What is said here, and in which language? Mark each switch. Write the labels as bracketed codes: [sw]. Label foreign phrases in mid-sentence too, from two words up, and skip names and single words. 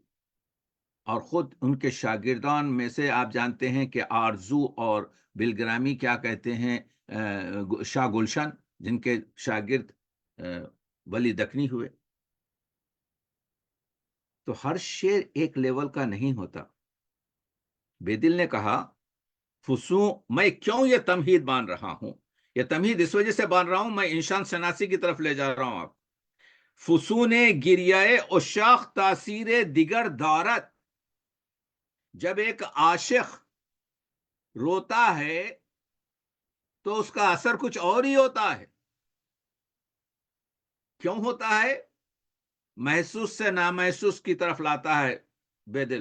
[ur] اور خود ان کے شاگردان میں سے آپ جانتے ہیں کہ آرزو اور بلگرامی کیا کہتے ہیں شاہ گلشن، جن کے شاگرد ولی دکنی ہوئے. تو ہر شعر ایک لیول کا نہیں ہوتا. بے دل نے کہا فسوں میں کیوں یہ تمہید بان رہا ہوں، یہ تمہید اس وجہ سے بان رہا ہوں، میں انسان شناسی کی طرف لے جا رہا ہوں آپ. [fa] فسون گریائے اشاق تاثیر دیگر دارت، [ur] جب ایک عاشق روتا ہے تو اس کا اثر کچھ اور ہی ہوتا ہے. کیوں ہوتا ہے؟ محسوس سے نامحسوس کی طرف لاتا ہے بے دل.